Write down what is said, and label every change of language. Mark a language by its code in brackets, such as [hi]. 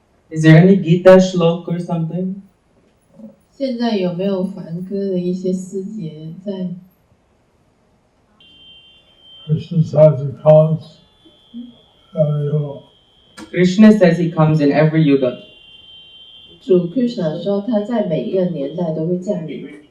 [en] Is there any Gita Shlok or something? [zh] 现在有没有梵歌的一些诗节在？ [en] Krishna says he comes in every yuga. [zh] 主 Krishna 说他在每一个年代都会降临。